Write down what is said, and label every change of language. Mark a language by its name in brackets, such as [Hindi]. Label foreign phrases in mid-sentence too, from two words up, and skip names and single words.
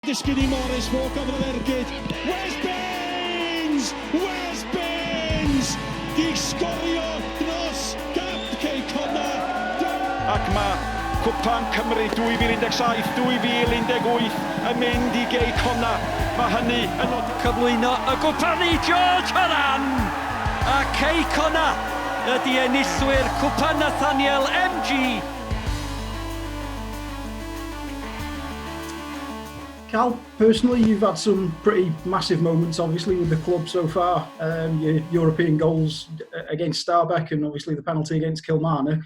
[English] Skinny Morris walk over the ergyd. Where's Baines? Where's Baines? [Welsh] Di sgorio dros gap Connah. Ac mae Cwpan Cymru 2017, 2018 yn mynd I Connah. Mae hynny yn cyflwyno y gwpani George Horan. A Connah ydy enillwyr Cwpan Nathaniel MG. [English] Cal, personally, you've had some pretty massive moments, obviously, with the club so far. Your European goals against Starbeck and obviously the penalty against Kilmarnock.